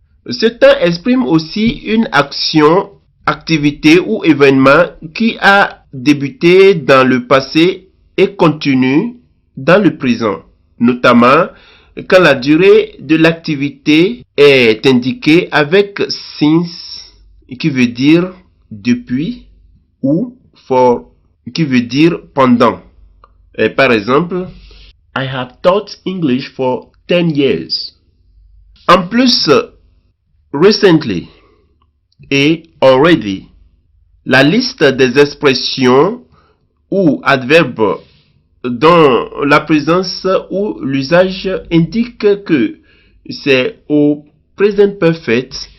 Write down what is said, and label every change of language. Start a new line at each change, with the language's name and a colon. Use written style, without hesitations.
French: Ce temps exprime aussi une action, activité ou événement qui a débuté dans le passé et continue dans le présent, notamment quand la durée de l'activité est indiquée avec since qui veut dire depuis ou for qui veut dire pendant. Et par exemple,
English: I have taught English for 10 years.
French: En plus, recently et already, la liste des expressions ou adverbes dont la présence ou l'usage indique que c'est au present perfect